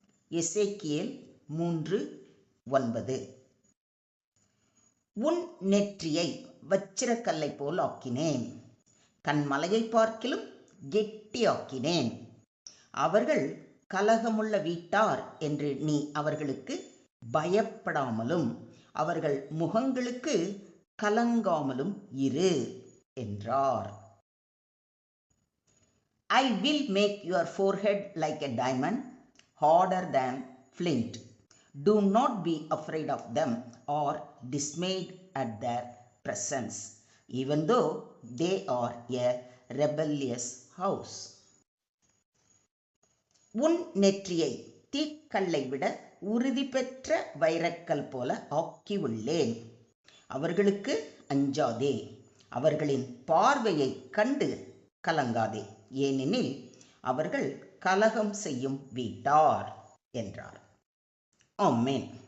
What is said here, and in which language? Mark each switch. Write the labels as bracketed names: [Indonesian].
[Tamil] எசேக்கியேல் 3:9. உன் நெற்றியை வச்சிரக்கல்லை போல் ஆக்கினேன், கண்மலையை பார்க்கிலும் கெட்டியாக்கினேன். அவர்கள் கலகமுள்ள வீட்டார் என்று நீ அவர்களுக்கு பயப்படாமலும் அவர்கள் முகங்களுக்கு கலங்காமலும் இரு என்றார். [English] I will make your forehead like a diamond, harder than flint. Do not be afraid of them or dismayed at their presence, even though they are a rebellious house. [Tamil] உன் நெற்றியை தீக்கல்லை விட உறுதி பெற்ற வைரக்கல் போல ஆக்கியுள்ளேன். அவர்களுக்கு அஞ்சாதே, அவர்களின் பார்வையை கண்டு கலங்காதே, ஏனெனில் அவர்கள் கலகம் செய்யும் வீட்டார் என்றார். ஆமென்.